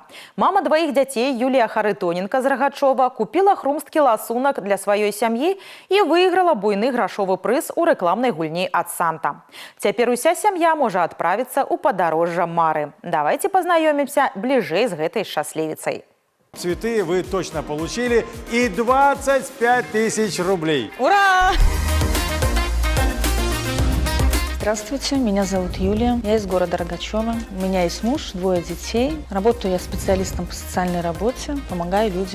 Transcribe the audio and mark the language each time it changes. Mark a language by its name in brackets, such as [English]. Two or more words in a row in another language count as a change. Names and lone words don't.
[Belarusian] Мама двоих дзяцей Юлія Харытоненка з Рагачова купіла хрумсткі ласунак для сваёй сям'і і выйграла буйны грашовы прыз у рэкламнай гульні ад Санта. Цяпер уся сям'я можа адправіцца ў падарожжа мары. [Russian] Давайте познаёмимся [Belarusian] бліжэй з гэтай шчаслівіцай. [Russian] Цветы вы точно получили и 25 тысяч рублей. Ура! Здравствуйте, меня зовут Юлия, я из города Рогачева. У меня есть муж, 2 детей. Работаю я специалистом по социальной работе, помогаю людям.